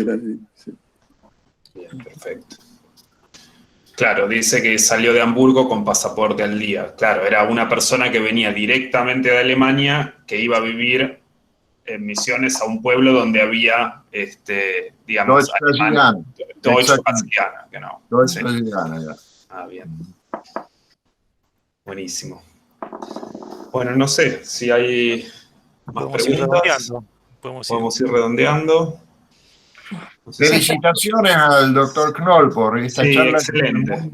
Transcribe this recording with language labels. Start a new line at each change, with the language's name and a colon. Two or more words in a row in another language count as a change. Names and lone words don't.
Spanish: Bien, perfecto. Claro, dice que salió de Hamburgo con pasaporte al día. Claro, era una persona que venía directamente de Alemania, que iba a vivir en Misiones a un pueblo donde había, digamos, Deutsch-Brasiliana, genau. Deutsch-Brasiliana, ya. Ah, bien. Buenísimo. Bueno, no sé si hay más preguntas. Podemos ir redondeando. No sé si- Felicitaciones al doctor Knoll por esta Sí, charla excelente.